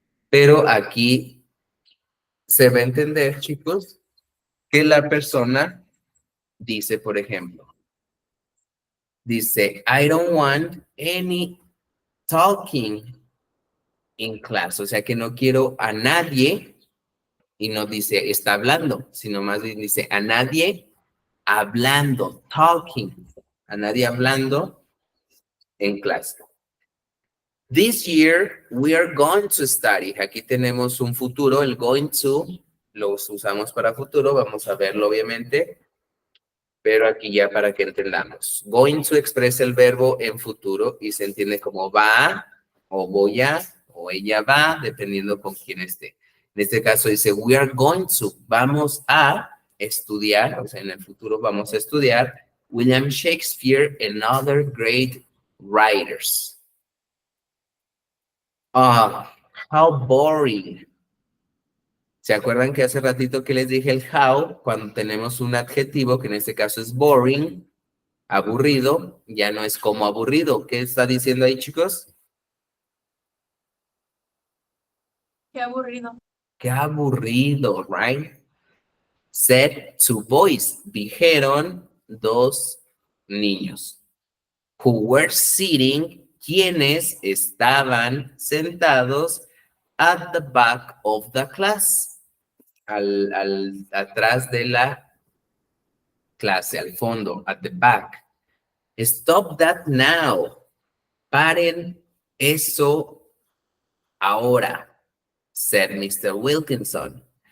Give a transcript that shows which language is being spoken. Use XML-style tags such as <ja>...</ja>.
<es>Pero aquí se va a entender, chicos, que la persona dice, por ejemplo, dice,</es> <en>I don't want any talking in class.</en> <es>O sea que no quiero a nadie, y no dice está hablando, sino más bien dice a nadie hablando, talking, a nadie hablando en clase.</es> <en>This year we are going to study.</en> <es>Aquí tenemos un futuro, el going to, los usamos para futuro, vamos a verlo obviamente, pero aquí ya para que entendamos. Going to expresa el verbo en futuro y se entiende como va, o voy a, o ella va, dependiendo con quién esté. En este caso dice,</es> <en>we are going to,</en> <es>vamos a estudiar, o sea, en el futuro vamos a estudiar</es> <en>William Shakespeare and other great writers. How boring.</en> <es>¿Se acuerdan que hace ratito que les dije el how? Cuando tenemos un adjetivo, que en este caso es boring, aburrido, ya no es como aburrido. ¿Qué está diciendo ahí, chicos? Qué aburrido. Qué aburrido, right?</es> <en>Said two boys,</en> <es>dijeron dos niños.</es> <en>Who were sitting,</en> <es>quienes estaban sentados</es> <en>at the back of the class,</en> <es>atrás de la clase, al fondo,</es> <en>at the back. Stop that now.</en> <es>Paren eso ahora,</es> <en>said Mr. Wilkinson.</en>